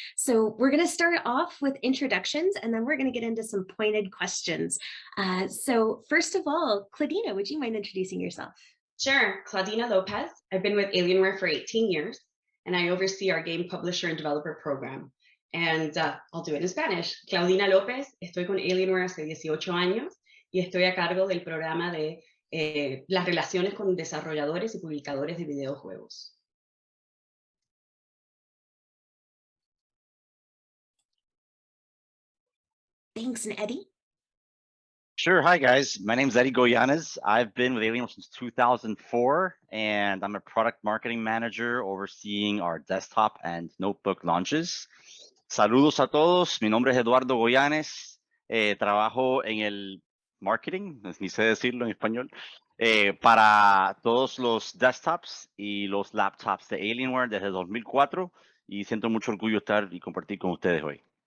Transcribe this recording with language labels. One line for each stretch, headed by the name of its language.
English: So we're going to start off with introductions, and then we're going to get into some pointed questions. So first of all, Claudina, would you mind introducing yourself? Sure, Claudina Lopez. I've been with Alienware for 18 years, and I oversee our game publisher and developer program. And I'll do it in Spanish.
Spanish: Claudina López, estoy con Alienware hace 18 años y estoy a cargo del programa de las relaciones con desarrolladores y publicadores de videojuegos.
English: Thanks, and Eddie? Sure. Hi, guys. My name is Eddie Goyanes. I've been with Alienware since 2004, and I'm a product marketing manager overseeing our desktop and notebook launches.
Spanish: Saludos a todos. Mi nombre es Eduardo Goyanes. Trabajo en el marketing, ni sé decirlo en español, para todos los desktops y los laptops de Alienware desde 2004, y siento mucho orgullo estar y compartir con ustedes hoy.